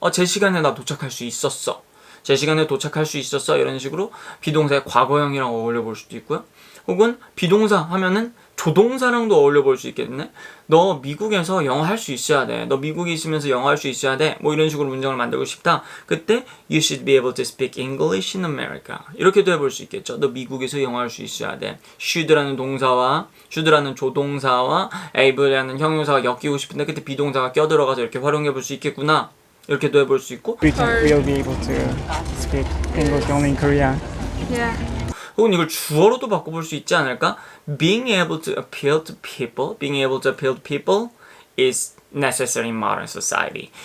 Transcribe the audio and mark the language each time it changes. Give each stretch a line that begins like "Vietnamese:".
Korean: 제 시간에 나 도착할 수 있었어. 제 시간에 도착할 수 있었어. 이런 식으로 비동사의 과거형이랑 어울려 볼 수도 있고요. 혹은 비동사 하면은 조동사랑도 어울려 볼 수 있겠네. 너 미국에서 영어 할 수 있어야 돼. 너 미국에 있으면서 영어 할 수 있어야 돼. 뭐 이런 식으로 문장을 만들고 싶다. 그때
English: you should be able to speak English in America.
Korean: 이렇게도 해볼 수 있겠죠. 너 미국에서 영어 할 수 있어야 돼. should라는 동사와 should라는 조동사와 able라는 형용사가 엮이고 싶은데 그때 비동사가 껴들어가서 이렇게 활용해 볼 수 있겠구나. 이렇게도 해볼 수 있고.
English: We'll be able to speak English only in Korea. Yeah.
Korean: 혹은 이걸 주어로도 바꿔볼 수 있지 않을까?
English: Being able to appeal to people, being able to appeal to people is necessary in modern society.